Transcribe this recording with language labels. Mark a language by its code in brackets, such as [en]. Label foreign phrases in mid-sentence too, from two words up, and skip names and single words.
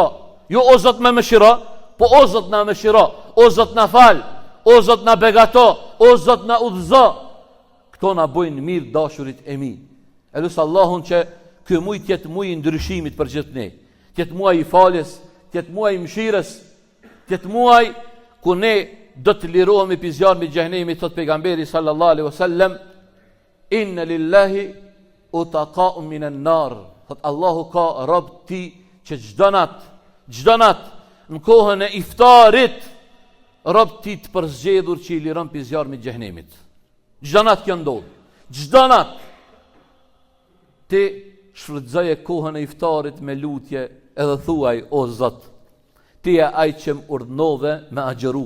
[sq] Jo o Zot më mëshiro, po o Zot na mëshiro, o Zot na fal, o Zot na begato, o Zot na udhëzo. Këto na bojnë mirë dashurit e mi. E lusë Allahun që ky muaj të jetë muaj i ndryshimit për gjithë ne. Të jetë muaj i faljes, të jetë muaj i mëshirës, të jetë muaj ku ne do të lirohemi pi zjarmit të xhenemit, thot pejgamberi [ar] صلى الله عليه وسلم, إن لله عتقاء من النار. [sq] Thot Allahu ka rob ti që çdo nat në kohën e iftarit rob ti të përzgjedhur që i liron pi zjarmit të xhenemit. Çdo nat kjo ndodh. Çdo nat ti shfrytëzoje kohën e iftarit me lutje edhe thuaj o Zot, ti je ai që më urdhnove me agjëru.